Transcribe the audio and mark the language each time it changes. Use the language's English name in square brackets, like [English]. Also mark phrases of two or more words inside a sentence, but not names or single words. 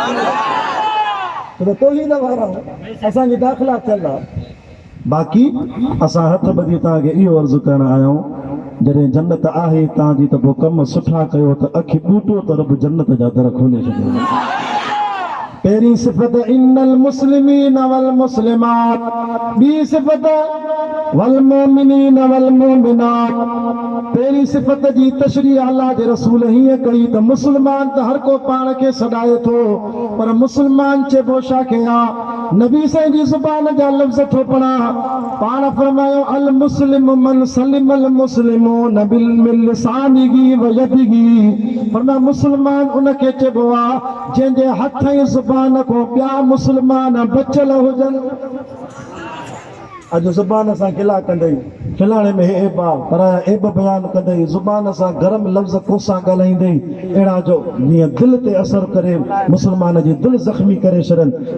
[Sindhi] तौहीद वारा असांजी दाख़िला थियल आहे। बाक़ी असां हथ ॿधी तव्हांखे इहो अर्ज़ु करणु आया आहियूं, जॾहिं जन्नत आहे तव्हांजी त पोइ कम सुठा कयो त अखि ॿूटो त रब जन्नत जा दर खोले छॾियो। पहिरीं सिफ़त [Arabic] إن المسلمين والمسلمات, [Sindhi] ॿी सिफ़त [Arabic] والمؤمنين والمؤمنات. [Sindhi] पहिरीं सिफ़त जी तशरीह अल्लाह जे रसूल हीअं कई त मुस्लमान त हर को पाण खे सॾाए थो, पर मुस्लमान चइबो छा खे आहे? नबी साईं जी ज़ुबान जा लफ़्ज़ थो पढ़ा, पाण फरमायो [Arabic] المسلم من سلم المسلمون بلسانه ويده. [Sindhi] फरमाया मुस्लमान उनखे चइबो आहे जंहिंजे हथ ऐं ज़ुबान को ॿिया मुस्लमान बचियल हुजनि। अॼु ज़ुबान सां गिला कंदई, खिलाणे में एब आहे, पर एब बयानु कंदई, ज़ुबान सां गरम लफ़्ज़ कोसा ॻाल्हाईंदई, अहिड़ा जो जीअं दिलि ते असरु करे, मुस्लमान जी दिलि ज़ख़्मी करे छॾनि।